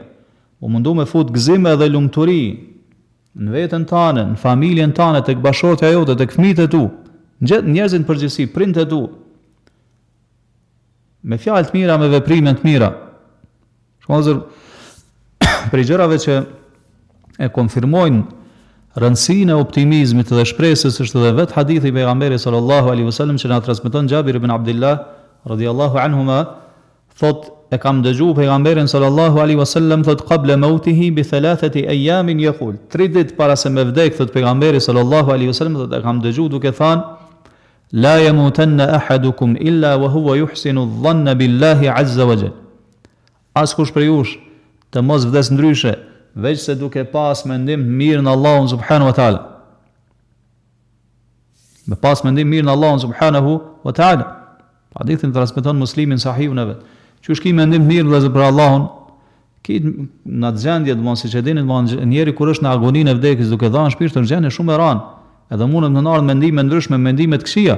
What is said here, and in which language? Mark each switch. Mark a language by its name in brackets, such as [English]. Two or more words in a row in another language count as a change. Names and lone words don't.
[Albanian] Mu mundu me fut gëzim edhe lumturi në veten tënde, në familjen tënde, tek bashortja jote, tek fëmijët e tu, njerëzit në përgjithësi, prindët e tu. Me fjalë të mira, me veprime të mira. Shkallëzër, për gjërave që e konfirmojnë rëndësinë e optimizmit dhe shpresës është edhe vetë hadithi i pejgamberit sallallahu [Arabic] عليه وسلم [Albanian] që na transmeton [Arabic] Jabir ibn Abdullah رضي الله عنهما, [Albanian] thot e kam dëgjuar pejgamberin [Arabic] صلى الله عليه وسلم [Albanian] thot [Arabic] قبل موته ب3 أيام يقول, [Albanian] 3 ditë para se me vdek, thot pejgamberi [Arabic] صلى الله عليه وسلم, [Albanian] thot e kam dëgjuar duke thënë [Arabic] لا يموتن أحدكم إلا وهو يحسن الظن بالله عز وجل. [Albanian] Askush prej jush të mos vdes ndryshe veç se duke pas mendim mirë në Allahun [Arabic] سبحانه وتعالى. [Albanian] Me pas mendim mirë në Allahun [Arabic] سبحانه وتعالى. [Albanian] Hadithin transmeton Muslimin sahihun e vet. Që shki mendim mirë vëllezër për Allahun, ki në atë gjendje do siç e dini, njeri kur është në agoninë e vdekjes duke dhënë shpirt në gjendje shumë e rëndë, edhe mundet të ardhë mendime ndryshme, mendime të këqija.